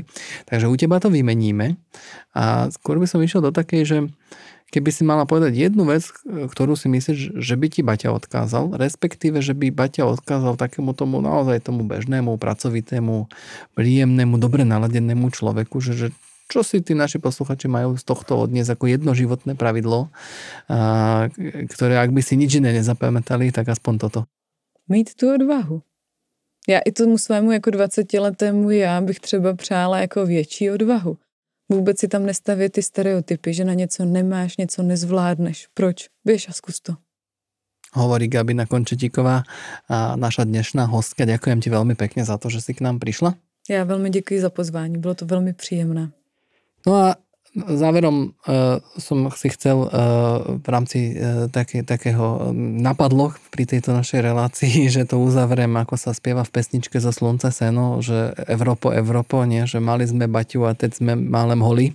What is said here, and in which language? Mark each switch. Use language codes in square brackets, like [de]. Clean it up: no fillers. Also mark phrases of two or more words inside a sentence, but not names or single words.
[sk] Takže u teba to vymeníme a skôr by som išiel do takej, že keby si mala povedať jednu vec, ktorú si myslíš, že by ti Baťa odkázal, respektíve, že by Baťa odkázal takému tomu naozaj tomu bežnému, pracovitému, príjemnému, dobre naladenému človeku, že čo si tí naši posluchači majú z tohto odniesť ako jedno životné pravidlo, ktoré ak by si nič iné nezapamätali, tak aspoň toto. [cs] Mít tu odvahu. Já i tomu svému jako 20letému já bych třeba přála jako větší odvahu. Vůbec si tam nestavět ty stereotypy, že na něco nemáš, něco nezvládneš. Proč? Běž a zkus to. [sk] Hovorí Gabina Končetíková, naša dnešná hostka. Ďakujem ti veľmi pekne za to, že si k nám prišla. [cs] Já velmi děkuji za pozvání, bylo to velmi příjemné. [sk] No a záverom som si chcel v rámci takého napadlo pri tejto našej relácii, že to uzavriem, ako sa spieva v pesničke Zo slunce seno, že Evropo, nie, že mali sme Baťu a [cs] teď sme málem holi.